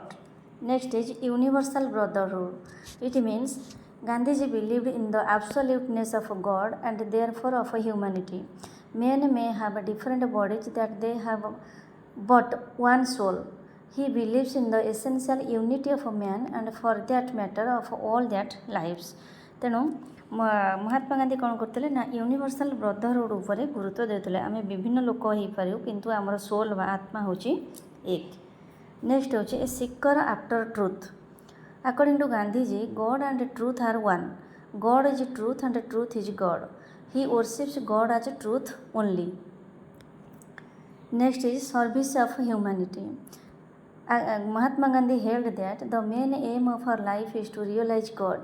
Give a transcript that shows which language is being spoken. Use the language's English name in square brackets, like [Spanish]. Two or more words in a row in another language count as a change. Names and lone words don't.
[English] Next is universal brotherhood. It means Gandhiji believed in the absoluteness of God and therefore of humanity. Men may have different bodies that they have but one soul. He believes in the essential unity of man and for that matter of all that lives. [Odia] ତେଣୁ ମହାତ୍ମା ଗାନ୍ଧୀ କ'ଣ କରୁଥିଲେ ନା [English] universal brotherhood [Odia] ଉପରେ ଗୁରୁତ୍ୱ ଦେଉଥିଲେ. ଆମେ ବିଭିନ୍ନ ଲୋକ ହେଇପାରିବୁ କିନ୍ତୁ ଆମର ସୋଲ୍ ବା ଆତ୍ମା ହେଉଛି ଏକ. [English] Next ହେଉଛି a seeker after truth. According to Gandhiji, God and truth are one. God is truth and truth is God. He worships God as truth only. Next is service of humanity. Mahatma Gandhi held that the main aim of our life is to realize God.